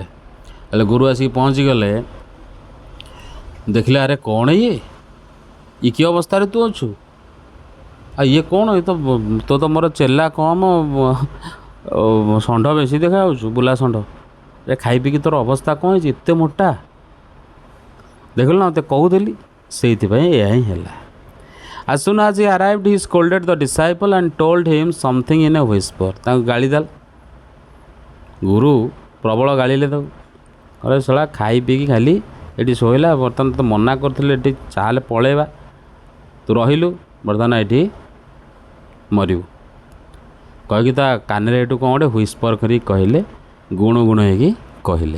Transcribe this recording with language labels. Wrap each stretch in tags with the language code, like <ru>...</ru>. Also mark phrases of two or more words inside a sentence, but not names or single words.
<or>ହେଲେ ଗୁରୁ ଆସିକି ପହଞ୍ଚିଗଲେ, ଦେଖିଲେ ଆରେ କ'ଣ ଇଏ କି ଅବସ୍ଥାରେ ତୁ ଅଛୁ? ଆଉ ଇଏ କ'ଣ, ଏ ତ ମୋର ଚେଲା କମ୍, ଷଣ୍ଢ ବେଶୀ ଦେଖାଯାଉଛୁ, ବୁଲା ଷଣ୍ଢ। ଏ ଖାଇ ପିଇକି ତୋର ଅବସ୍ଥା କ'ଣ ହେଇଛି, ଏତେ ମୋଟା? ଦେଖିଲୁ ନା, ମୋତେ କହୁଥିଲି, ସେଇଥିପାଇଁ ଏହା ହିଁ ହେଲା।</or> <en>As soon as he arrived, he scolded the disciple and told him something in a whisper.</en> <or>ତାଙ୍କୁ ଗାଳି ଦେଲା। ଗୁରୁ ପ୍ରବଳ ଗାଳିଲେ ତାକୁ, କହିଲେ ଶଳା ଖାଇ ପିଇକି ଖାଲି ଏଠି ଶୋଇଲା, ବର୍ତ୍ତମାନ ତ ମନା କରୁଥିଲେ ଏଠି ଚାଲେ ପଳେଇବା, ତୁ ରହିଲୁ, ବର୍ତ୍ତମାନ ଏଠି ମରିବୁ କହିକି ତା କାନରେ ଏଠୁ କ'ଣ ଗୋଟେ ହ୍ୱିସ୍ପର କରିକି କହିଲେ, ଗୁଣ ଗୁଣ ହେଇକି କହିଲେ।</or>